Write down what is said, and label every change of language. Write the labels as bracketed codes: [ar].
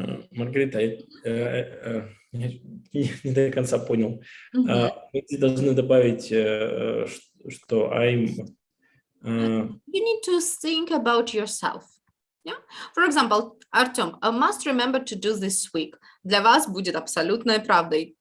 [ru] Маргарита, я не до конца понял. Мы должны добавить, что I'm... [en] You need to think about yourself. Yeah? For example, Artem, I must remember to do this week. [ru] Для вас будет абсолютной правдой.